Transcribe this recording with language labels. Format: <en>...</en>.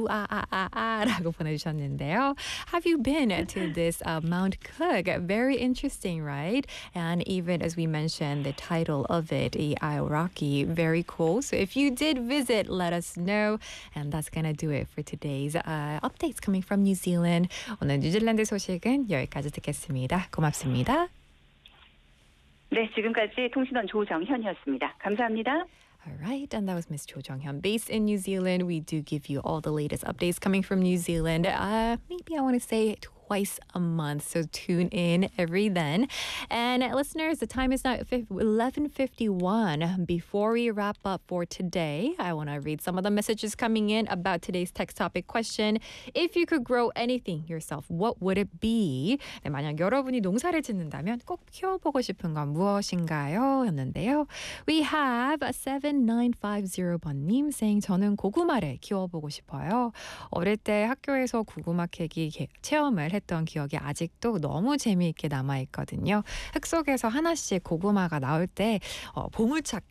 <en>Ooh, ah, ah, ah, ah,</en> <ko>라고 보내주셨는데요.</ko> <en>Have you been to this Mount Cook? Very interesting, right? And even as we mentioned, the title of it, the Araki, very cool. So if you did visit, let us know. And that's going to do it for today's updates coming from New Zealand.</en> <ko>오늘 뉴질랜드 소식은 여기까지 듣겠습니다. 고맙습니다. 네, 지금까지 통신원 조정현이었습니다. 감사합니다.</ko> <en>All right, and that was Ms. Cho Jonghyun. Based in New Zealand, we do give you all the latest updates coming from New Zealand. Maybe I want to say twice a month, so tune in every then. And listeners, the time is now 11:51. Before we wrap up for today, I want to read some of the messages coming in about today's text topic question. If you could grow anything yourself, what would it be?</en> <ko>네, 만약 여러분이 농사를 짓는다면 꼭 키워보고 싶은 건 무엇인가요? 였는데요.</ko> <en>We have a</en> <ko>7950번님</ko> <en>saying,</en> <ko>저는 고구마를 키워보고 싶어요. 어릴 때 학교에서 고구마 캐기 체험을 했던 기억이 아직도 너무 재미있게 남아있거든요. 흙 속에서 하나씩 고구마가 나올 때 보물찾기.</ko>